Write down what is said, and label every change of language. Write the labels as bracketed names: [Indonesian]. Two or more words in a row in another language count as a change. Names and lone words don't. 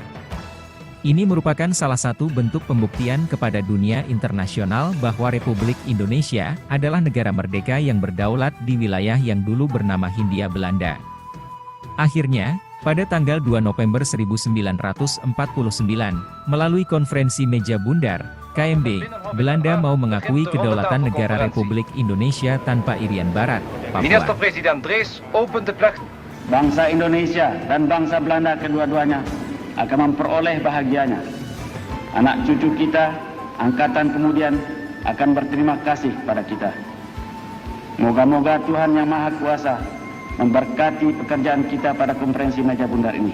[Indonesian] Ini merupakan salah satu bentuk pembuktian kepada dunia internasional bahwa Republik Indonesia adalah negara merdeka yang berdaulat di wilayah yang dulu bernama Hindia Belanda. Akhirnya, pada tanggal 2 November 1949, melalui konferensi meja bundar, KMB, Belanda mau mengakui kedaulatan negara Republik Indonesia tanpa Irian Barat, Papua. [Dutch] Minister-President Drees opent de plek. [Indonesian] Bangsa Indonesia dan bangsa Belanda kedua-duanya akan memperoleh bahagianya. Anak cucu kita, angkatan kemudian akan berterima kasih pada kita. Moga-moga Tuhan Yang Maha Kuasa memberkati pekerjaan kita pada konferensi meja bundar ini.